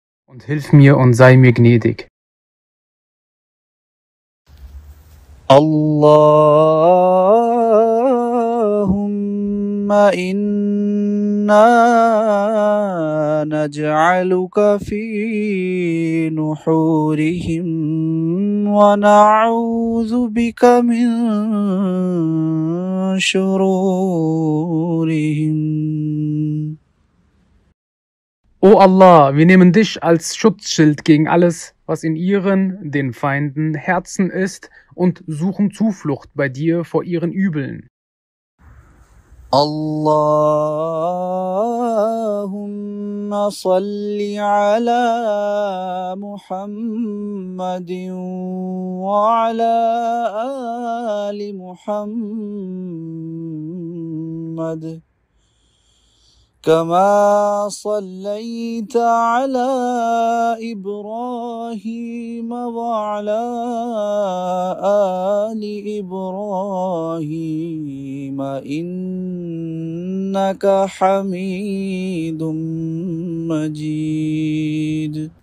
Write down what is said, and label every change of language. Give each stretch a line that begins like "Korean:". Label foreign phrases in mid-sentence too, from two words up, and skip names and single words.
German: und hilf mir und sei mir gnädig.
Arabic: اللهم إنا نجعلك في نحورهم ونعوذ بك من شرورهم.
German: O Allah, wir nehmen dich als Schutzschild gegen alles, was in ihren, den Feinden, Herzen ist und suchen Zuflucht bei dir vor ihren Übeln.
Arabic: اللهم صل على محمد وعلى آل محمد كما صليت على إبراهيم وعلى آل إبراهيم إنك حميد مجيد.